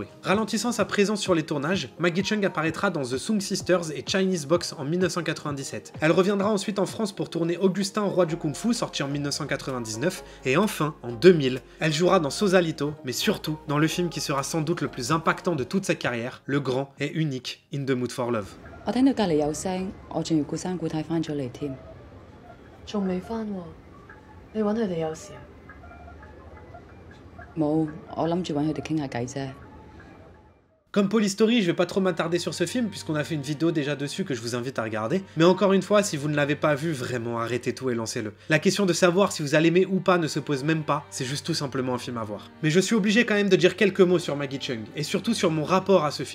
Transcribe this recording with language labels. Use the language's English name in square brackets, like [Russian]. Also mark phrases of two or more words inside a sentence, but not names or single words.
[French] Ralentissant sa présence sur les tournages, Maggie Cheung apparaîtra dans The Sung Sisters et Chinese Box en 1997. Elle reviendra ensuite en France pour tourner Augustin, roi du Kung Fu, sorti en 1999, et enfin, en 2000, elle jouera dans Sausalito, mais surtout dans le film qui sera sans doute le plus impactant de toute sa carrière, le grand et unique In the Mood for Love. [Cantonese] 我聽到隔離有聲，我仲要顧生顧太翻咗嚟添。仲未翻喎？你揾佢哋有事啊？冇，我諗住揾佢哋傾下偈啫。 [French] Comme Polystory, je vais pas trop m'attarder sur ce film puisqu'on a fait une vidéo déjà dessus que je vous invite à regarder. Mais encore une fois, si vous ne l'avez pas vu, vraiment arrêtez tout et lancez-le. La question de savoir si vous allez aimer ou pas ne se pose même pas, c'est juste tout simplement un film à voir. Mais je suis obligé quand même de dire quelques mots sur Maggie Cheung, et surtout sur mon rapport à ce film.